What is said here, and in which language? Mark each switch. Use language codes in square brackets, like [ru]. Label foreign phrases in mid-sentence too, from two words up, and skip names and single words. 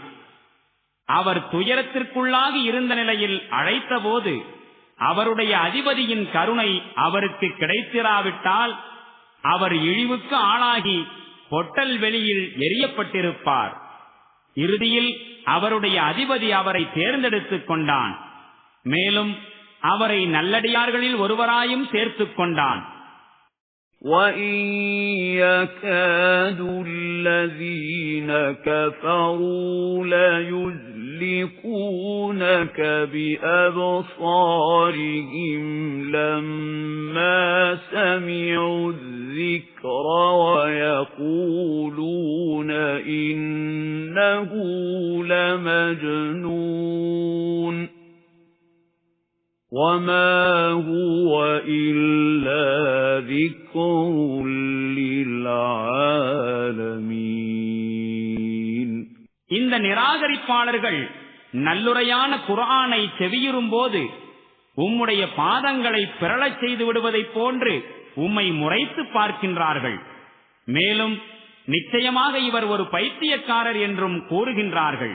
[ta] அவர் துயரத்திற்குள்ளாகி இருந்த நிலையில் அழைத்தபோது அவருடைய அதிபதியின் கருணை அவருக்கு கிடைத்திராவிட்டால் அவர் இழிவுக்கு ஆளாகி பொட்டல் வெளியில் எரியப்பட்டிருப்பார். இறுதியில் அவருடைய அதிபதி அவரை தேர்ந்தெடுத்துக் கொண்டான். மேலும் அவரை நல்லடியார்களில் ஒருவராயும் சேர்த்துக் கொண்டான். [ar] وَإِن يَكَادُ الَّذِينَ كَفَرُوا لَيُزْلِقُونَكَ بِأَبْصَارِهِمْ لَمَّا سَمِعُوا الذِّكْرَ وَيَقُولُونَ إِنَّهُ لَمَجْنُونٌ وَمَا هُوَ إِلَّا ذِكْرٌ لِلْعَالَمِينَ. [ta] இந்த நிராகரிப்பாளர்கள் நல்லுரையான குர்ஆனை செவியுறும்போது உம்முடைய பாதங்களை பிறழச் செய்து விடுவதைப் போன்று உம்மை முறைத்து பார்க்கின்றார்கள். மேலும் நிச்சயமாக இவர் ஒரு பைத்தியக்காரர் என்றும் கூறுகின்றார்கள்.